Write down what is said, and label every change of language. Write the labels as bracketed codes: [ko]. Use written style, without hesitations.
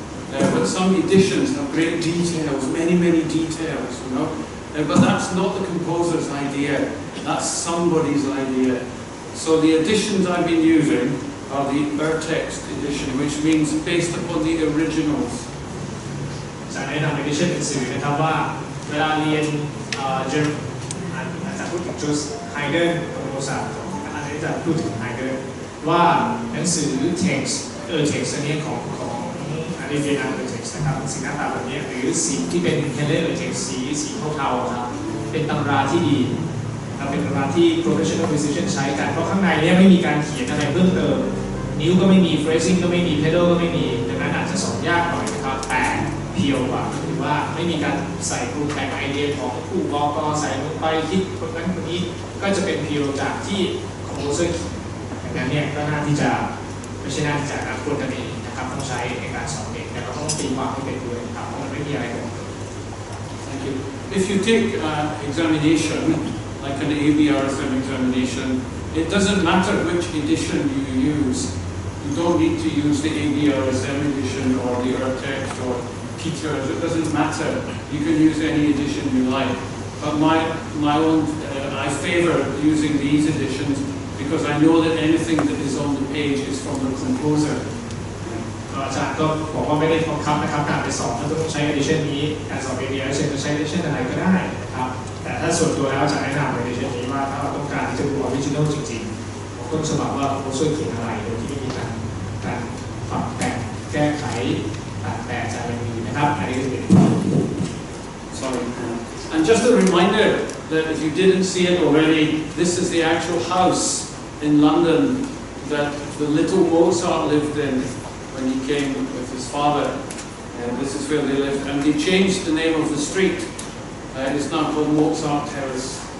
[en] But some editions have great details, many, many details, you know. But that's not the composer's idea. That's somebody's idea. So the editions I've been using are the text edition, which means based upon the originals. [th] จะแนะนำ edition หนังสือนะครับว่าเวลาเรียนอาจารย์พูดถึงจูสไฮเดนกับโมซาร์ทอาจารย์จะพูดถึงไฮเดนว่าหนังสือ text text อันนี้ของอันนี้เป็นtext นะครับสีหน้าตาแบบนี้หรือสีที่เป็น header text สีเทาๆครับเป็นตำราที่ดี เป็นตำราที่ professional musician ใช้กันเพราะข้างในนี้ไม่มีการเขียนอะไรเพิ่มเติมนิ้วก็ไม่มี phrasing ก็ไม่มี pedal ก็ไม่มีดังนั้นอาจจะสอนยากหน่อยนะครับแต่เพียวกว่าคือว่าไม่มีการใส่ปรุงแต่งไอเดียของผู้กอกอใส่ลงไปคิดคนนั้นคนนี้ก็จะเป็นเพียวจากที่คอมโพเซอร์ดังนั้นเนี่ยก็น่าที่จะไม่ใช่น่าที่จะควรจะมีนะครับต้องใช้ในการสอนเด็กแต่เราต้องตีความให้เป็นด้วยครับเพราะมันไม่มีอะไรเลย [en] Thank you. If you take examination like an ABRSM examination, it doesn't matter which edition you use. You don't need to use the ABRSM edition or the text or Peters. It doesn't matter. You can use any edition you like. But my own, I favour using these editions because I know that anything that is on the page is from the composer. [th] อาจารย์ก็บอกว่าไม่ได้บังคับนะครับการไปสอนถ้าต้องใช้ edition นี้การสอน ABRSM จะใช้ edition อะไรก็ได้นะครับแต่ถ้าส่วนตัวแล้วจะแนะนำ edition นี้ว่าถ้าเราต้องการที่จะดู original จริงๆต้นฉบับว่าคอมโพเซอร์เขียนอะไรโดยที่ไม่มีการปรับแต่งแก้ไขตัดแต่งจากอะไรอื่นนะครับอันนี้ก็จะเป็น [en] Sorry. And just a reminder that if you didn't see it already, this is the actual house in London that the little Mozart lived in when he came with his father. And this is where they lived. And they changed the name of the street. It's now called Mozart Terrace.